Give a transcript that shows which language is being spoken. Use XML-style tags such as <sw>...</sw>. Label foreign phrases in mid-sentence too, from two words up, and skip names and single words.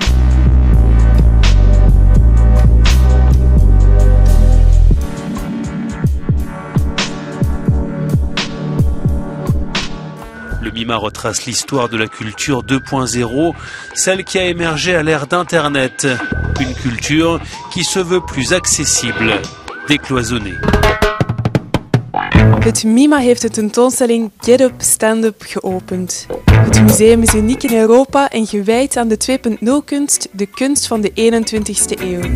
<fr>Le MIMA retrace l'histoire de la culture 2.0, celle qui a émergé à l'ère d'Internet. Une culture qui se veut plus accessible, décloisonnée.</fr> <nl>Het MIMA heeft de tentoonstelling Get Up, Stand Up geopend. Het museum is uniek in Europa en gewijd aan de 2.0-kunst, de kunst van de 21ste eeuw.</nl>